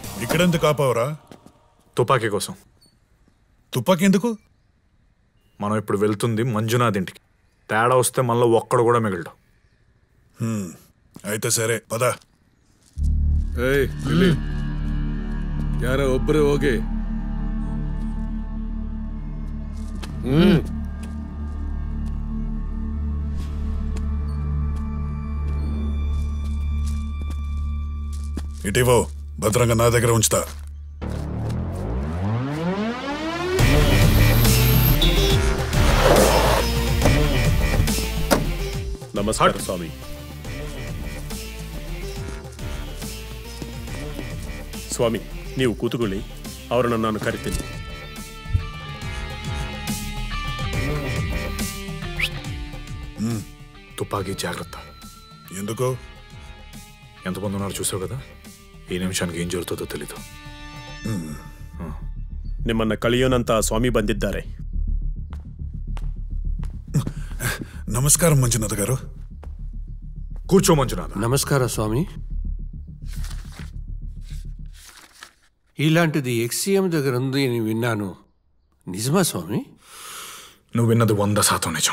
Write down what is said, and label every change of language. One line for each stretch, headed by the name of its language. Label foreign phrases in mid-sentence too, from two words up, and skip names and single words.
Telugu: ఇక్కడెందుకు ఆపావురా? తుపాకీ కోసం. తుపాకీ ఎందుకు? మనం ఇప్పుడు వెళ్తుంది మంజునాథ్ ఇంటికి. తేడా వస్తే మనలో ఒక్కడు కూడా మిగలడు. అయితే సరే పద.
Kannada: ಯಾರ ಒಬ್ಬರೇ ಹೋಗಿ.
Telugu: ఇటీవో భద్రంగా నా దగ్గర ఉంచుతా.
Kannada: ನಮಸ್ಕಾರ ಸ್ವಾಮಿ. ಸ್ವಾಮಿ, ನೀವು ಕೂತುಕೊಳ್ಳಿ, ಅವರನ್ನು ನಾನು ಕರಿತೀನಿ.
Telugu: తుపాకీ జాగ్రత్త. ఎందుకు? ఎంతమంది ఉన్నారు చూసావు కదా. ఈ నిమిషానికి ఏం జరుగుతుందో తెలీదు.
Kannada: ನಿಮ್ಮನ್ನ ಕಳಿಯೋನಂತ ಸ್ವಾಮಿ ಬಂದಿದ್ದಾರೆ.
Telugu: నమస్కారం మంజునాథ్ గారు. కూర్చో మంజునాథ్. నమస్కారం స్వామి. ఇలాంటిది ఎక్స్సీఎం దగ్గర ఉంది అని విన్నాను. నిజమా స్వామి? నువ్వు విన్నది 100% నిజం.